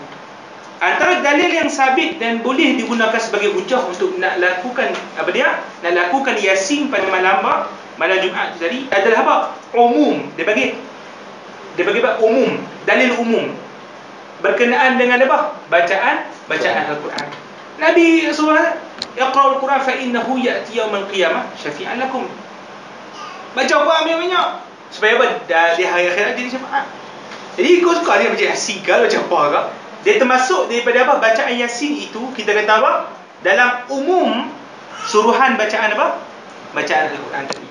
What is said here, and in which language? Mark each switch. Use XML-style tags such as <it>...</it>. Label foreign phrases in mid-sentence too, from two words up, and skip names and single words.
<ms>Antara dalil yang sabit dan boleh digunakan sebagai hujah untuk nak lakukan apa dia? Nak lakukan Yasin pada malam Jumaat tadi adalah apa? Umum. Dia bagi umum, dalil umum berkenaan dengan apa? Bacaan Al-Quran. Nabi SAW,</ms> <ar>"اقرءوا القرآن فإنه يأتي يوم القيامة شفيعا لكم."</ar> <ms>Baca Quran banyak-banyak supaya apa? Di hari akhirat jadi syafaat. Jadi kau suka dia baca Yasin ke, baca apa ke? Dia termasuk daripada apa? Bacaan Yasin itu kita kata apa? Dalam umum suruhan bacaan apa? Bacaan Al-Quran tadi.</ms>